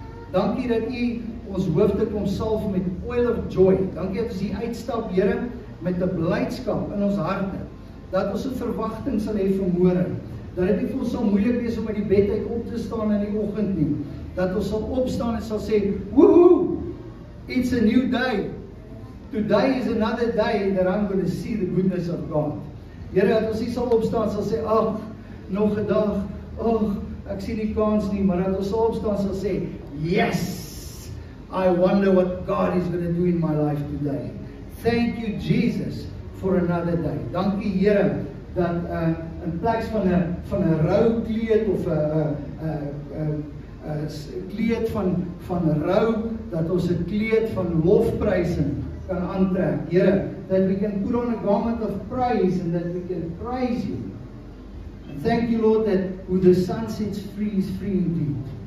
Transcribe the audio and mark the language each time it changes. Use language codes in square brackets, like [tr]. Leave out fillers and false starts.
[af] Dankie dat U ons hoofde kom salf met [en] oil of joy. [af] Dankie dat ons hier uitstap Here met 'n blydskap in ons harte. Dat ons 'n verwagting sal hê vir môre. Dat dit nie vir ons sal moeilik wees om uit die bed uit op te staan in die oggend nie. Dat ons sal opstaan en sal sê, woohoo, [en] it's a new day. Today is another day that I'm going to see the goodness of God. [af] Here, dat ons nie sal opstaan sal sê, ag, nog 'n dag, ag, ek sien nie kans nie, maar dat ons sal opstaan sal sê, [en] yes, I wonder what God is going to do in my life today. Thank you Jesus for another day. [af] Dankie Here dat in plaas van 'n roukleed of 'n kleed van rou, dat ons 'n kleed van lofprysing kan aantrek. [en] Here, that we can put on a garment of praise and that we can praise you. And thank you Lord that who the Son sets free is free indeed.